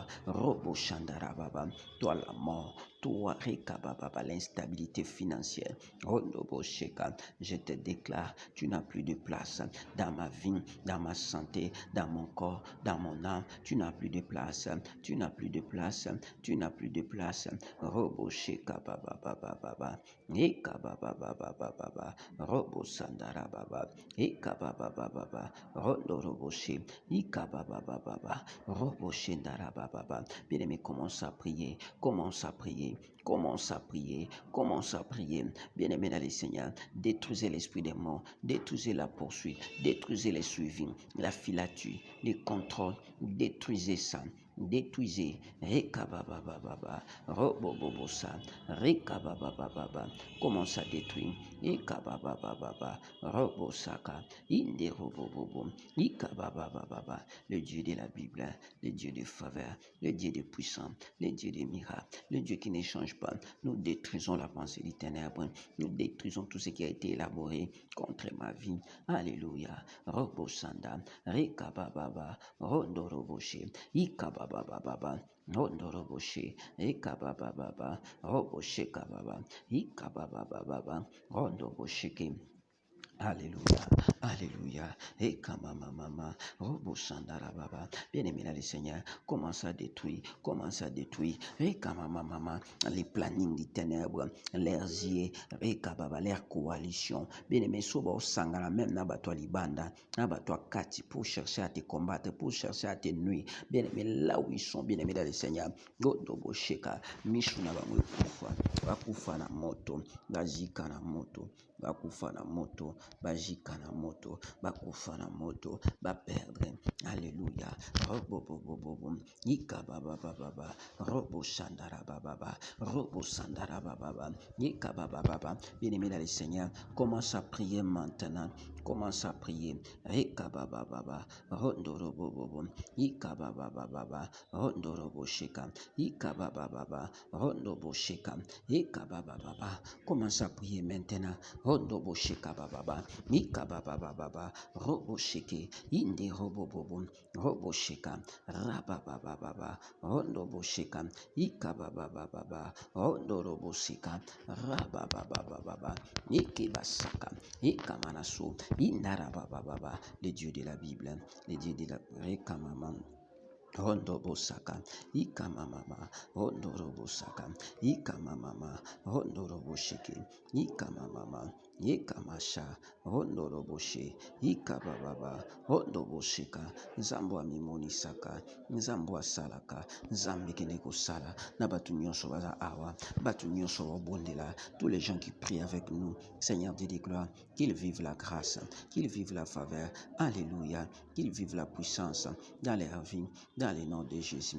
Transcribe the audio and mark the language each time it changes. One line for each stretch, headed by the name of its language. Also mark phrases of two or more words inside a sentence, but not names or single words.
French: Robo shandarababa. Toi la mort. Toi, Rekababa, l'instabilité financière. Robo sheka. Je te déclare, tu n'as plus de place dans ma vie, dans ma santé, dans mon corps, dans mon âme. Tu n'as plus de place. Tu n'as plus de place. Tu n'as plus de place. Robo sheka baba. Eka baba. Robo sandara baba. Eka baba. Rondo robo she. Eka baba. Robo shendara baba. Bien-aimé, commence à prier. Commence à prier. Commence à prier. Commence à prier. Bien-aimé dans les Seigneur, détruisez l'esprit des morts, détruisez la poursuite, détruisez les suivis, la filature, les contrôles, détruisez ça. détruisez, Rekababababa, Robobobosa, Rekababababa, commence à détruire, Ekababababa, Robosaka, Inde Robobobo, Ikababababa, le Dieu de la Bible, le Dieu de faveur, le Dieu de puissance, le Dieu de miracles, le Dieu qui ne change pas. Nous détruisons la pensée des ténèbres, nous détruisons tout ce qui a été élaboré contre ma vie. Alléluia. Robosanda, Rekabababa, Rondoroboshe, Ikababababa, Rondoroboshe, Ekabababa, Roboshe Kababa, Ikabababa, Rondobosheke. Alléluia, Alléluia, et mama, Robo Sandarababa, bien-aimé dans le Seigneur, commence à détruire, et mama, les plannings des ténèbres, leurs yeux, et leur coalition, bien-aimé, Soba Sangara,
Lingala: même Nabatoi Libanda, Nabatoi Kati,
French: pour chercher à te combattre, pour chercher à te nuire, bien-aimé, là où ils sont, bien-aimé dans le Seigneur, Godobo Sheka,
Lingala: Mishuna Bakufa na moto, Bazika na moto, bakufa na moto, bajika na moto, bakufa na moto, baperdre. Alléluia. Robo bobo bobo. Ika baba baba. Robo shandara baba. Robo sandara baba. Ika baba baba.
French: Bien-aimé dans le Seigneur, commence à prier maintenant. Commence à prier. Ika baba baba. Rondo robo bobo. Ika baba baba. Rondo robo sheka. Ika baba baba. Rondo bo sheka. Ika baba baba. Commence à prier maintenant. Rondo bo sheka baba. Ika baba baba. Robo sheke. Indi robo bobo. Robo sheka. Raba baba baba. Rondo bo sheka. Ika baba baba. Rondo robo sheka. Raba baba baba. Ike basaka. Ika manaso. Indara baba baba. Le Dieu de la Bible. Le Dieu de la Rekamama. Rondo bosaka, ika mama, rondo robosaka, ika mama, rondo roboshiki, ika mama, ika masha, rondo roboshe, ika baba, rondo boshika,
Lingala: nzambo amimoni saka, nzambo asalaka, nzambe keneko sala, na batu nyonso baza awa, batu nyonso bondela,
French: tous les gens qui prient avec nous, Seigneur Dieu des gloires, qu'ils vivent la grâce, qu'ils vivent la faveur, alléluia, qu'ils vivent la puissance dans leur vie, dans le nom de Jésus.